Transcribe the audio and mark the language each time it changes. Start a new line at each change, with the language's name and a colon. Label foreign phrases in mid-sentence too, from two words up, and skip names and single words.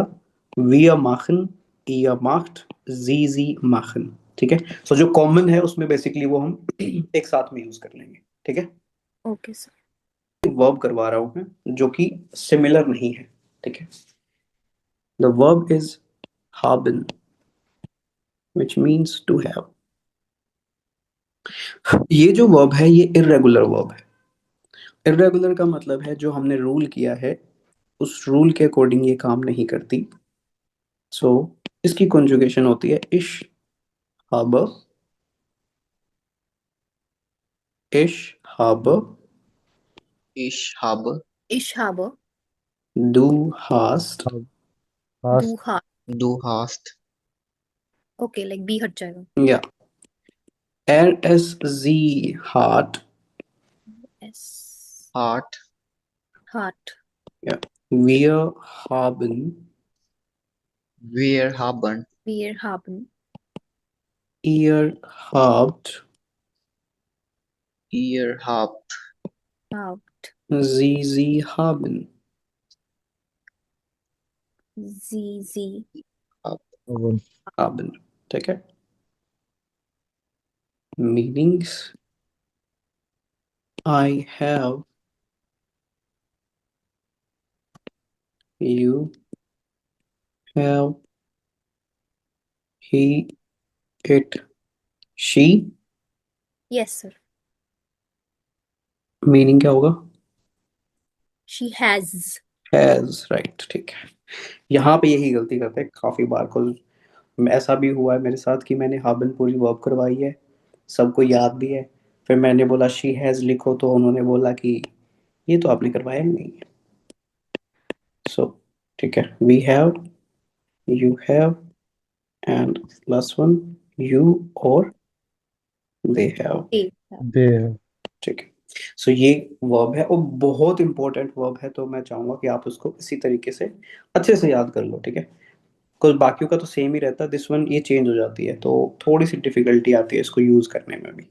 German: wir machen, ihr macht, Sie machen,
Hindi: ठीक है। सो जो कॉमन है उसमें बेसिकली वो हम एक साथ में यूज कर लेंगे, ठीक है।
English: okay, sir.
Hindi: वर्ब करवा रहा हूं मैं जो कि सिमिलर नहीं है, ठीक है।
English: the verb is haben, which means to have।
Hindi: ये जो वर्ब है ये
English: irregular verb
Hindi: है। इरेगुलर का मतलब है जो हमने रूल किया है उस रूल के अकॉर्डिंग ये काम नहीं करती। सो इसकी कॉन्जुगेशन होती है
German: ich habe, ich habe, ich hab Ich habe, du hast, हास्ट, du hast, du hast
English: okay, like
Hindi: B हट जाएगा,
German: या sie hat, S, हार्ट Hart, ja, wir haben, wir haben wir haben, ihr habt, ihr habt habt, Sie haben. जी Oven. haben.
Hindi: ठीक है.
English: Meanings. I have. You have. He. It. She. yes sir.
Hindi: मीनिंग क्या होगा?
English: she has. has. right.
Hindi: ठीक है. यहाँ पे यही गलती करते हैं काफी बार को. ऐसा भी हुआ है मेरे साथ कि मैंने हाबन पूरी वर्ब करवाई है, सबको याद भी है, फिर मैंने बोला
English: she has
Hindi: लिखो तो उन्होंने बोला कि ये तो आपने करवाया ही नहीं है. सो ठीक है.
English: we have. you have. and last one. you or they have. ए. There.
Hindi: ठीक है. सो ये वर्ब है और बहुत
English: important verb
Hindi: है, तो मैं चाहूंगा कि आप उसको इसी तरीके से अच्छे से याद कर लो. ठीक है. कुछ बाकियों का तो सेम ही रहता है,
English: this one
Hindi: ये चेंज हो जाती है तो थोड़ी सी डिफिकल्टी आती है इसको यूज करने में भी.